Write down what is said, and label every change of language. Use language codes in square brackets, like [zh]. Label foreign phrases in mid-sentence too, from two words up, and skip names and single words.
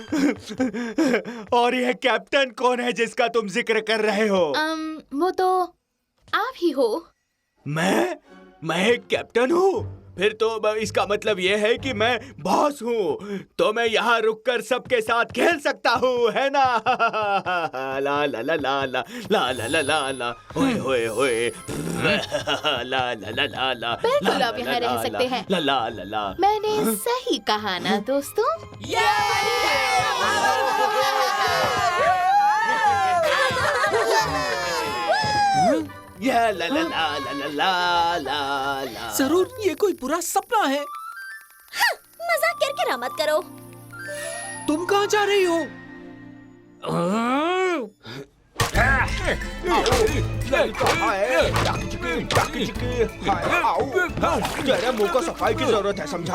[hi] और यह कैप्टन कौन है जिसका तुम जिक्र कर रहे हो? वो तो आप ही हो। मैं एक कैप्टन हूँ? फिर तो इसका मतलब ये है कि मैं बॉस हूँ, तो मैं यहाँ रुककर सबके साथ खेल सकता हूँ, है ना? ला ला ला ला ला ला ला ला ला ला होए होए होए ला ला ला ला ला। बिल्कुल आप यहाँ रह सकते हैं। ला ला ला ला। मैंने सही कहा ना दोस्तों? ला ला ला ला ला ला ला ला। जरूर ये कोई बुरा सपना है। मजाक करके मत करो। तुम कहाँ जा रही हो? तेरे मुंह को सफाई की जरूरत है, समझा?